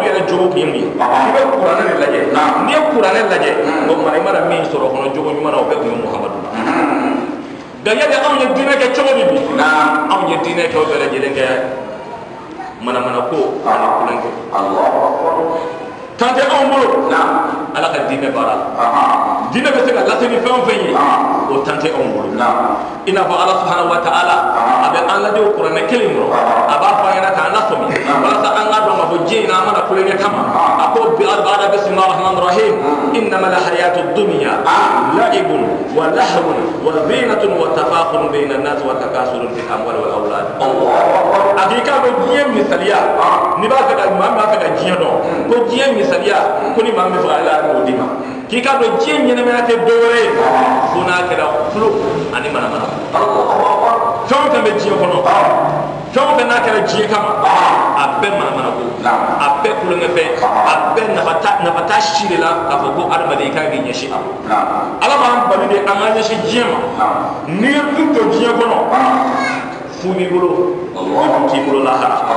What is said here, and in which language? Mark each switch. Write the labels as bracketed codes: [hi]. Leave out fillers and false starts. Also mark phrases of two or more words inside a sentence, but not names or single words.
[bm] yɛrɛ jogo kun ye mun ye i bɛ kuranɛ de lajɛ n'i ye kuranɛ lajɛ o tuma i mana min sɔrɔ kɔnɔ jogo ɲuman na o bɛɛ kun ye muhamadu la nka yali anw ye diinɛ kɛ cogo di bi anw ye diinɛ kɛ o bɛɛ lajɛlen kɛ manamana ko ani kulonkɛ tan tɛ anw bolo ala ka diinɛ baara la diinɛ bɛ se ka lase ni fɛn o fɛn ye o tan tɛ anw bolo i n'a fɔ ala [ar] سبحانه وتعالى [bm] a bɛ an lajɛ o kuranɛ kelen kɔrɔ a b'a fɔ an ɲɛna k'an lafaamuya walasa an k'a dɔn k'a fɔ diɲɛ in na an mana kulonkɛ kama a ko bi [ar] بعد بسم الله الرحمن الرحيم إنما الحياة الدنيا لعب ولهو وزينة وتفاخر بين الناس وتكاثر في الأموال والأولاد [bm] a k'i k'a dɔn diɲɛ misaliya n'i b'a fɛ ka maa min b'a fɛ ka diɲɛ dɔn ko diɲɛ misaliya ko ni maa min bɛ fɛ ala k'o d'i ma k'i k'a dɔn diɲɛ ɲɛnamaya tɛ dɔ wɛrɛ ye fo n'a kɛra tulo ani manamana fɛn o fɛn bɛ diɲɛ kɔnɔ fɛn o fɛn n'a kɛra diɲɛ kama a bɛɛ manamana ko a bɛɛ kulonkɛfɛn a bɛɛ nafa t'a si de la k'a fɔ ko adamaden i kan k'i ɲɛsin a ma ala b'an bali de an k'an ɲɛsin diɲɛ ma n'i ye du jɔ diɲɛ kɔnɔ fu b'i bolo du t'i bolo lahara